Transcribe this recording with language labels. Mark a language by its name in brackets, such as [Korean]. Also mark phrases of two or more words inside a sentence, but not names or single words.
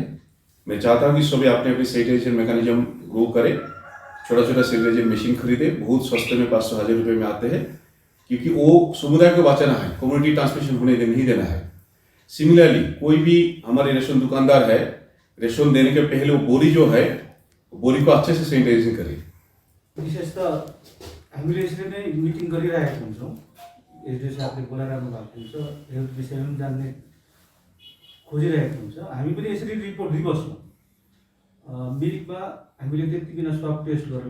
[Hindi] मैं चाहता हूँ कि सभी अपने अपने [English] sanitization mechanism [Hindi] ग्रो करें, छोटा छोटा सैनिटाइजेशन मशीन खरीदे, बहुत सस्ते में 500-1000 रुपये में आते हैं, क्योंकि वो समुदाय को बचाना है, [English] community transmission [Hindi] होने नहीं देना है। सिमिलरली कोई भी हमारे रेस्टोरेंट दुकानदार है, रेस्टोरेंट देने के पहले वो बोरी जो है, बोरी को अच्छे से सैनिटाइजेशन करे। [Nepali] विशेष त हामीले यसरी नै मिटिङ गरिरहेका हुन्छौँ। एसडिओ साहबले बोलाइरहनु भएको हुन्छ, हेल्थ विषयमा पनि जान्ने खोजिरहेको हुन्छ। हामी पनि यसरी रिपोर्ट दिइबस्छौँ। मिरिकमा हामीले त्यति बिना [English] swab test [Nepali] गऱ्यौँ।